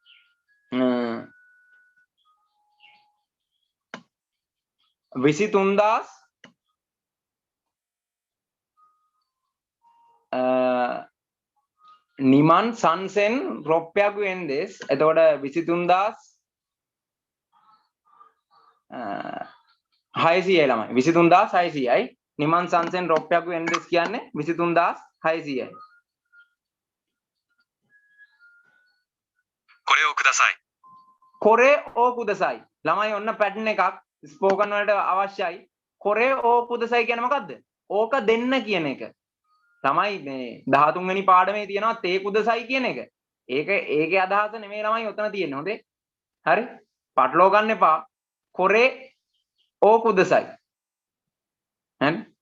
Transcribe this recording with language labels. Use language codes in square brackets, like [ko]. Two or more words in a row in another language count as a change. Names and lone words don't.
[si] විසි තුන්දාස් [ja] 二万 三千 六百 円です [si] එතකොට විසි තුන්දාස් 600යි ළමයි 23600යි [ja] 二万 三千 六百 円です [si] කියන්නේ 23600යි [ja] これをください。これ を ください [si] ළමයි ඔන්න පැටර්න් එකක් ස්පෝකන් වලට අවශ්‍යයි [ja] これ を ください [si] කියන්නේ මොකද්ද ඕක දෙන්න කියන එක ළමයි මේ 13 වෙනි පාඩමේ තියෙනවා [ja] て ください [si] කියන එක ඒකේ අදහස නෙමෙයි ළමයි ඔතන තියෙන්නේ හොඳේ හරි පටලව ගන්න එපා [ja] これ を ください [si] හරි